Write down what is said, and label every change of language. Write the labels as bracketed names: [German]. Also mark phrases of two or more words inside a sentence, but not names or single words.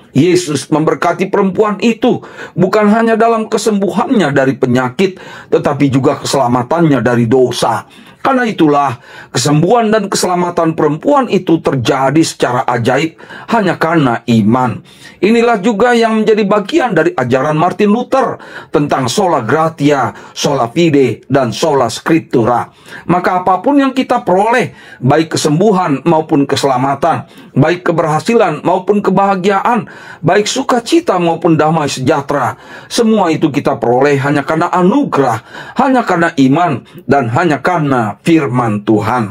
[Indonesian] Yesus memberkati perempuan itu bukan hanya dalam kesembuhannya dari penyakit, tetapi juga keselamatannya dari dosa. Karena itulah kesembuhan dan keselamatan perempuan itu terjadi secara ajaib hanya karena iman. Inilah juga yang menjadi bagian dari ajaran Martin Luther tentang [Latin] sola gratia, sola fide, [Indonesian] dan [Latin] sola scriptura. [Indonesian] Maka apapun yang kita peroleh, baik kesembuhan maupun keselamatan, baik keberhasilan maupun kebahagiaan, baik sukacita maupun damai sejahtera, semua itu kita peroleh hanya karena anugerah, hanya karena iman, dan hanya karena firman Tuhan.